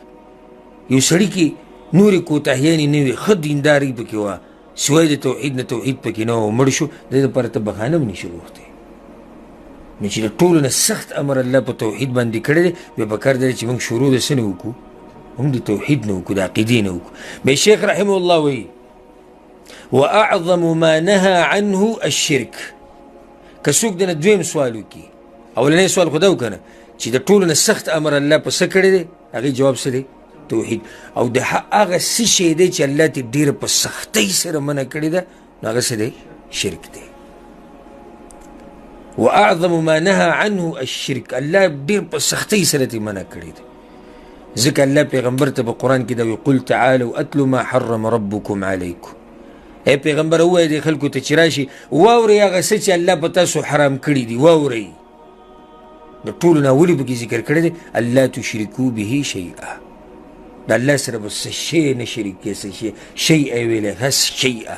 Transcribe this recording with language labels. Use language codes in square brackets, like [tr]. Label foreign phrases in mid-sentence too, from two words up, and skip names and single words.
[ps] یو سړي کې نورې کوتاهیانې نه وي، ښه دینداري پکې وه، سوای د توحید نه توحید پکې نه و، مړ شو، د دې لپاره ته بخانه هم نشي غوښتی. نو چې د ټولو نه سخت امر الله په توحید باندې کړی دی، بیا پکار دی چې موږ شروع د څه نه وکړو؟ هم د توحید نه وکړو، د عقیدې نه وکړو. بیا شیخ [ar] رحمه الله [ps] وایي [ar] واعظم ما نهى عنه الشرك. [ps] که څوک دنه دویم سوال وکړي، اولنی سوال خو دا وکنه چې د ټولو نه سخت امر الله په څه کړی دی، هغې جواب څه دی؟ توحید. او د هغه څه شی دی چې الله ترې ډېره په سختۍ سره منع کړې ده، نو هغه څه دی؟ شرک دی. [ar] واعظم ما نهى عنه الشرك، [ps] الله ډېر په سختۍ سره ترې منع کړی دی. ځکه الله پیغمبر ته په قرآن کې دا وایي [ar] قل تعالوا اتلوا ما حرم ربكم علیکم. [ps] ای پیغمبر ووایه دې خلکو ته چې راشي واورئ هغه څه چې الله په تاسو حرام کړي دي، واورئ. د ټولو نه ولې پکې ذکر کړی دی؟ [ar] الله تشرکو به شیئا، [ps] د الله سره به څه شی نه شریک کړي، څه شی شیئا یې ویلی، هس شیئا.